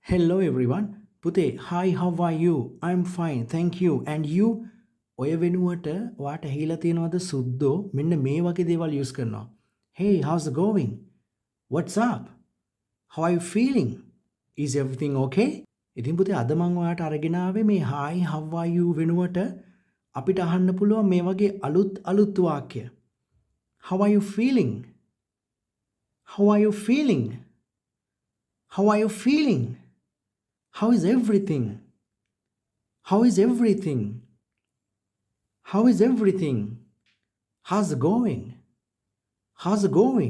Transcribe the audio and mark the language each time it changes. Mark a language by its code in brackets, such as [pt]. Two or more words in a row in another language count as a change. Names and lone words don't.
[en] Hello everyone. පුතේ, hi, how are you? I'm fine, thank you. And you? [si] ඔය වෙනුවට ඔයාට ඇහිලා තියෙනවද සුද්දෝ මෙන්න මේ වගේ දේවල් use කරනවා. [en] Hey, how's it going? What's up? How are you feeling? Is everything okay? [si] ඉතින් පුතේ අද මම ඔයාට අරගෙන ආවේ මේ [en] hi, how are you [si] වෙනුවට අපිට අහන්න පුළුවන් මේ වගේ අලුත් වාක්‍ය. [en] How are you feeling? How are you feeling? How are you feeling? How is everything? How is everything? How is everything? How's it going? How's it going?